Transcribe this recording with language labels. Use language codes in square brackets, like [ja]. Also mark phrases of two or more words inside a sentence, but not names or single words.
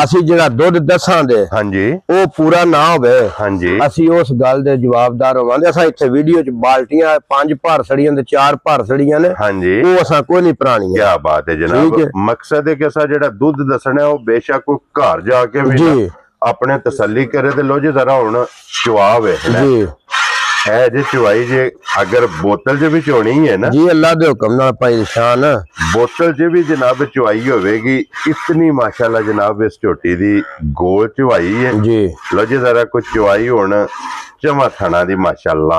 [pa] ਅਸੀਂ ਜਿਹੜਾ ਦੁੱਧ ਦੱਸਾਂ ਦੇ ਹਾਂਜੀ ਉਹ ਪੂਰਾ ਨਾ ਹੋਵੇ ਹਾਂਜੀ ਅਸੀਂ ਉਸ ਗੱਲ ਦੇ ਜਵਾਬਦਾਰ ਹੋਵਾਂਗੇ ਅਸਾਂ ਇੱਥੇ ਵੀਡੀਓ 'ਚ ਬਾਲਟੀਆਂ 5 ਭਰ ਸੜੀਆਂ ਤੇ 4 ਭਰ ਸੜੀਆਂ ਨੇ ਹਾਂਜੀ ਉਹ ਅਸਾਂ ਕੋਈ ਨਹੀਂ ਪੁਰਾਣੀਆਂ ਕੀ ਬਾਤ ਹੈ ਜਨਾਬ ਮਕਸਦ ਹੈ ਕਿ ਅਸਾਂ ਜਿਹੜਾ ਦੁੱਧ ਦੱਸਣਾ ਉਹ ਬੇਸ਼ੱਕ ਕੋਈ ਘਰ ਜਾ ਕੇ ਵੀ अपने तसल्ली करे तो लो जी जरा हुण चुआ वेखना है जी चुवाई जे अगर बोतल च भी चोनी है ना जी अल्लाह दे हुक्म नाल भाई शान बोतल च भी जनाब चुवाई होवेगी इतनी माशाल्लाह जनाब इस झोटी दी गोल चुवाई है जी लो जी जरा कुछ चुवाई हुण चमा थणा दी माशाल्लाह